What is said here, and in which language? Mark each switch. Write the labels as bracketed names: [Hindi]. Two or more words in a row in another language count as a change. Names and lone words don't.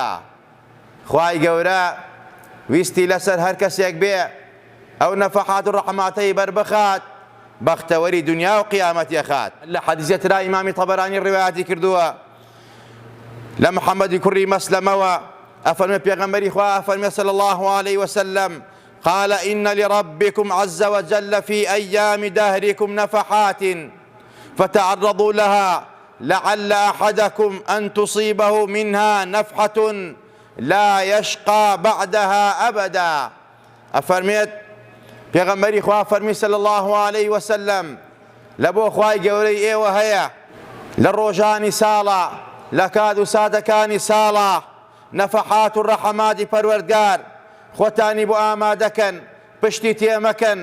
[Central Kurdish] خوای گەورە ویستی لەسەر هەر کەسێک بێ ئەو نەفەحات و ڕەحەماتەی بەربخات، بەختەوەری دنیا و قیامەتی ئەخات. لە حەدیثێک ترا ئیمامی تەبەرانی ڕێوایەتی کردووە لە محەممەدی کوڕی مەسلەمەوە، ئەفەرمێ پێغەمبەری خوا ئەفەرمێ [Arabic] صلی الله عليه وسلم: قال إن لربكم عز وجل في أيام دهركم نفحات فتعرضوا لها لعل أحدكم أن تصيبه منها نفحة لا يشقى بعدها أبدا. [Central Kurdish] ئەفەرمێت پێغەمبەری خوا فەرمی [Arabic] صلی الله عليه وسلم [Central Kurdish] لە بۆ خوای گەورەی ئێوە هەیە لە ڕۆژانی ساڵە، لە کات و ساتەکانی ساڵە نەفەحات و ڕەحەماتی پەروەردگار. خۆتانی بۆ ئامادەکەن، پشتی تێمەکەن.